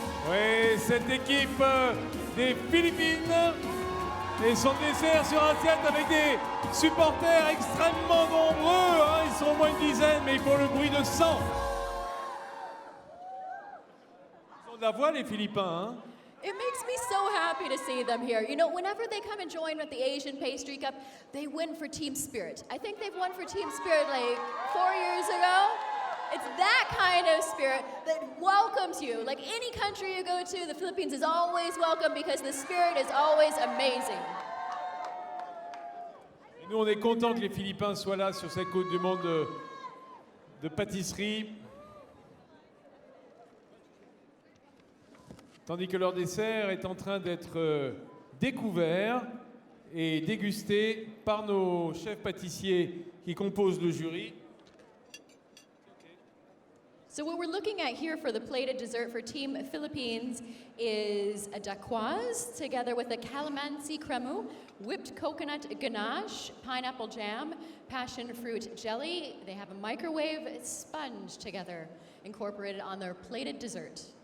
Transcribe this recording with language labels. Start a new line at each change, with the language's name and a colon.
French: Oui, cette équipe des Philippines et son dessert sur assiette avec des supporters extrêmement nombreux. Hein, ils sont au moins une dizaine, mais ils font le bruit de 100. Ils ont de la voix, les Philippins. Hein.
English: It makes me so happy to see them here. You know, whenever they come and join with the Asian Pastry Cup, they win for Team Spirit. I think they've won for Team Spirit like 4 years ago. It's that kind of spirit that welcomes you. Like any country you go to, the Philippines is always welcome because the spirit is always amazing.
French: Et nous, on est contents que les Philippins soient là sur cette côte du monde de pâtisserie. Tandis que leur dessert est en train d'être découvert et dégusté par nos chefs pâtissiers qui composent le jury.
English: So what we're looking at here for the plated dessert for Team Philippines is a dacquoise together with a calamansi cremu, whipped coconut ganache, pineapple jam, passion fruit jelly. They have a microwave sponge together incorporated on their plated dessert.